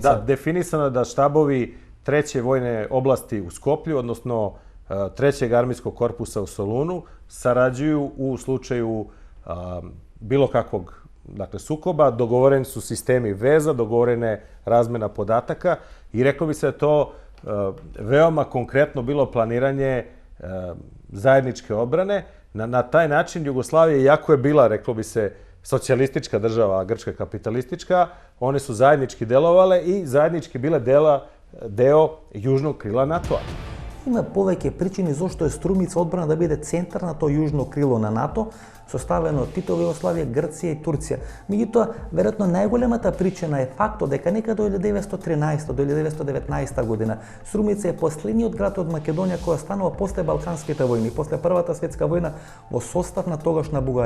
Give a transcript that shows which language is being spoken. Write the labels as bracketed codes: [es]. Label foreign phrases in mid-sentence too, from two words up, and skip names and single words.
[sr] Da, definisano je da štabovi treće vojne oblasti u Skoplju, odnosno trećeg armijskog korpusa u Solunu, sarađuju u slučaju bilo kakvog sukoba, dogovoreni su sistemi veza, dogovorene razmena podataka i reklo bi se da to veoma konkretno bilo planiranje zajedničke odbrane. Na taj način Jugoslavija, iako je bila, reklo bi se, socijalistička država, a Grčka kapitalistička, one su zajednički delovale i zajednički bile deo južnog krila NATO-a. [mk] Има повеќе причини зошто е Струмица одбрана да биде центар на тоа јужно крило на НАТО, составено од Титова Југославија, Грција и Турција. Меѓутоа, веројатно најголемата причина е фактот дека некаде до 1913 до 1919 година Струмица е последниот град од Македонија кој останува после Балканските војни, после Првата светска војна во состав на тогашна Бугарија.